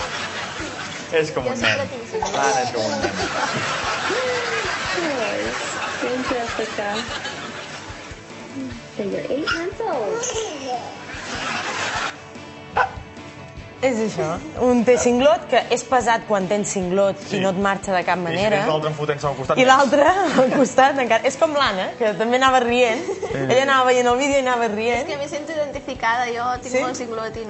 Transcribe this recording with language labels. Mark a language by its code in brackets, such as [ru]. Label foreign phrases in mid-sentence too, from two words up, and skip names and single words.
[ca] És com un nen. L'Anna és com un nen. [en] Going to Africa. So you're 8 months old. [ca] És això, un té cinglot, que és pesat quan tens cinglot i no et marxa de cap manera. I l'altre enfotent-se al costat. I l'altre al costat encara. És com l'Anna, que també anava rient. Ella anava veient el vídeo i anava rient. És que me sento identificada, jo tinc molt cinglot i no...